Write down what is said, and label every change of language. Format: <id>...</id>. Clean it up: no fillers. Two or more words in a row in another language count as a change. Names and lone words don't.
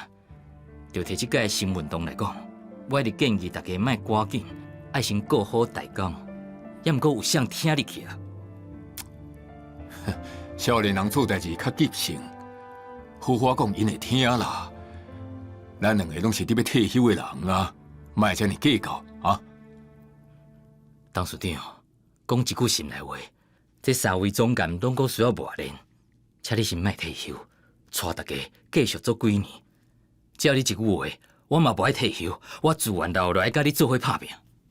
<nan>就摕即届新运动来讲，我一直建议大家莫赶紧，爱先顾好大纲，也毋过有谁听你去啊？少年人做代志较急性，好话讲因会听啦。咱两个拢是伫要退休的人啊，莫遮尔计较啊！董事长，讲一句心内话，这3位总监拢阁需要磨练，请你先莫退休，带大家继续做几年。只要你一句话，我嘛无爱退休，我自愿留落来甲你做伙拍拼。</nan>